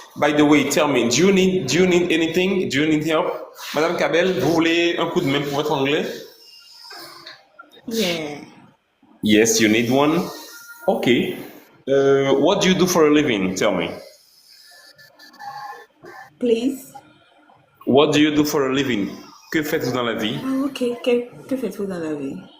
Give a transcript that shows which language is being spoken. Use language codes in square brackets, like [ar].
[en] By the way, tell me, do you need anything? Do you need help? [fr] Madame Cabel, vous voulez un coup de main pour votre anglais? [en] Yeah. Yes, you need one. Okay. What do you do for a living? Tell me. Please. What do you do for a living? [fr] Que faites-vous dans la vie? Ah, ok. Que faites-vous dans la vie?